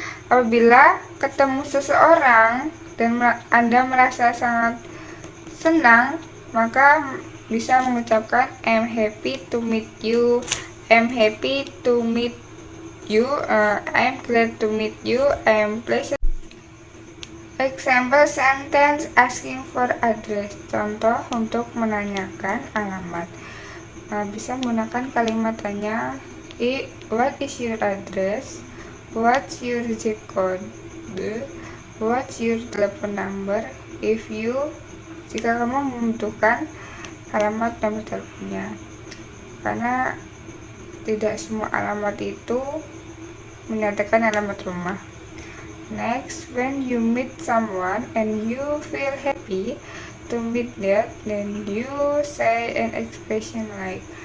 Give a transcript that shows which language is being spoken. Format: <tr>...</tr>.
<id>Apabila ketemu seseorang dan Anda merasa sangat senang, maka bisa mengucapkan</id> <en>I'm happy to meet you, I'm happy to meet you, I'm glad to meet you, I'm pleased. Example sentence asking for address.</en> <id>Contoh untuk menanyakan alamat. Bisa menggunakan kalimat tanya.</id> <en>What is your address? What's your zip code? What's your telephone number?</en> <id>Jika kamu membutuhkan alamat nomor teleponnya. Karena tidak semua alamat itu menyatakan alamat rumah.</id> <en>Next, when you meet someone and you feel happy to meet that, then you say an expression like.</en>